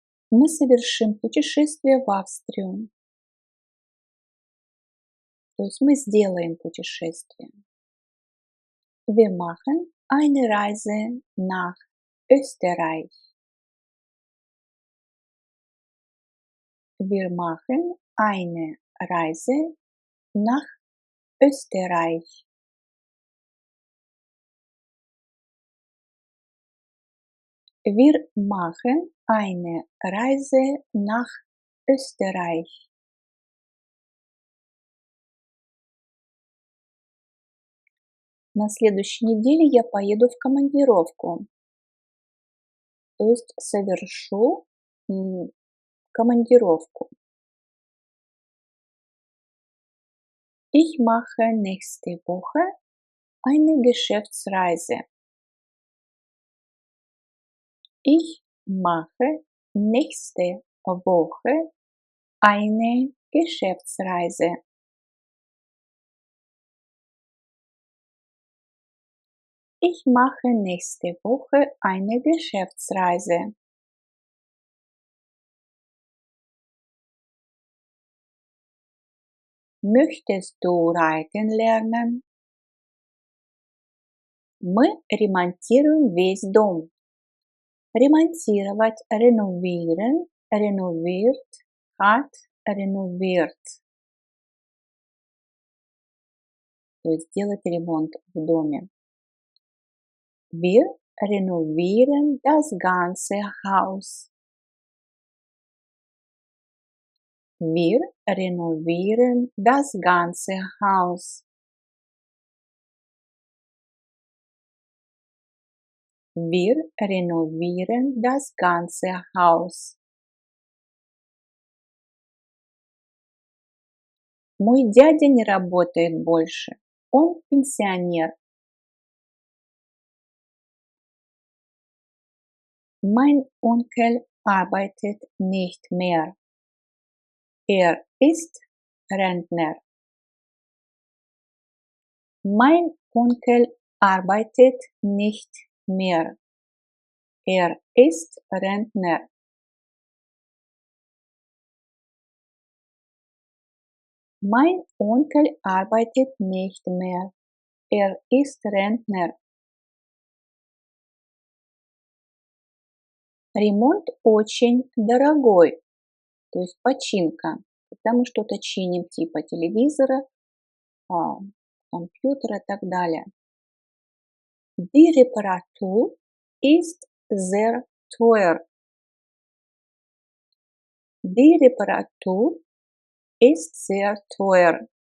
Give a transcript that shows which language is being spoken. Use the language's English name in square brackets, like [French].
[Russian] Мы совершим путешествие в Австрию. То есть мы сделаем путешествие. [German] Wir machen eine Reise nach Österreich. Wir machen eine Reise nach Österreich. Wir machen eine Reise nach Österreich. [Russian] На следующей неделе я поеду в командировку. То есть совершу командировку. [German] Ich mache nächste Woche eine Geschäftsreise. Ich mache nächste Woche eine Geschäftsreise. Ich mache nächste Woche eine Geschäftsreise. Möchtest du reiten lernen? [Russian] Мы ремонтируем весь дом. [German] Ремонтировать, renovieren, renoviert, hat, renoviert. [Russian] То есть делать ремонт в доме. [German] Wir renovieren das ganze Haus. Wir renovieren das ganze Haus. Wir renovieren das ganze Haus. [Russian] Мой дядя не работает больше. Он пенсионер. [German] Mein Onkel arbeitet nicht mehr. Er ist Rentner. Mein Onkel arbeitet nicht mehr. Er ist Rentner. Mein Onkel arbeitet nicht mehr. Er ist Rentner. [Russian] Ремонт очень дорогой, то есть починка, когда мы что-то чиним типа телевизора, компьютера и так далее. [German] Die Reparatur ist sehr teuer. Die Reparatur ist sehr teuer.